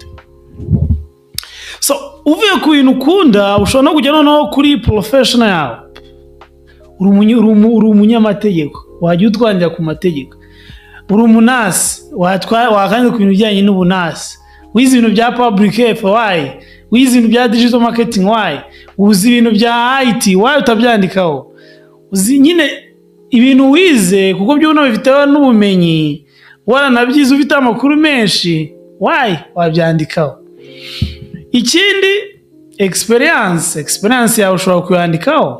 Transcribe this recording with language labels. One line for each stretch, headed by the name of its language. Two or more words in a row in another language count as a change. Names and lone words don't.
Kinyarwanda: So uvuye ku bintu ukunda ushobora no kujya noneho kuri professional yawe. Uri umunyamategeko, wajya utwandira ku mategeko. Uri umunasi, wakanje ku bintu bijyanye n'ubunasi. Wize ibintu bya
English: public health,
Kinyarwanda: why? Wize ibintu bya
English: digital marketing,
Kinyarwanda: why? Uzi ibintu bya IT, why utabyandikaho? Uzi nyine ibintu wize kuko byo bifiteho n'ubumenyi, waranabyize ufite amakuru menshi, why wabyandikaho? Ikindi experience yawe ushobora kuyandikaho.